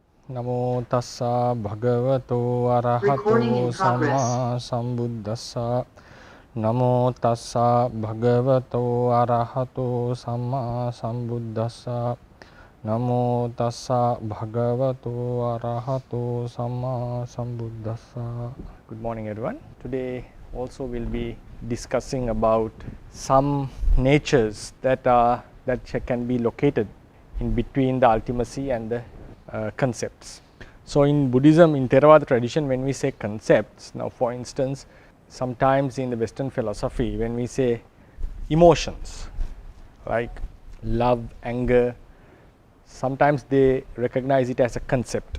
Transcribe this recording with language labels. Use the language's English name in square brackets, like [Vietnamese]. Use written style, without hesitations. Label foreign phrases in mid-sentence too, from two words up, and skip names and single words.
[Pali] Namo tassa bhagavato arahato samma sambuddhassa. Namo tassa bhagavato arahato samma sambuddhassa. Namo tassa bhagavato arahato samma sambuddhassa. [English] Good morning everyone. Today also we'll be discussing about some natures that can be located in between the ultimacy and the concepts. So in Buddhism, in Theravada tradition, when we say concepts, now for instance, sometimes in the Western philosophy, when we say emotions like love, anger, sometimes they recognize it as a concept.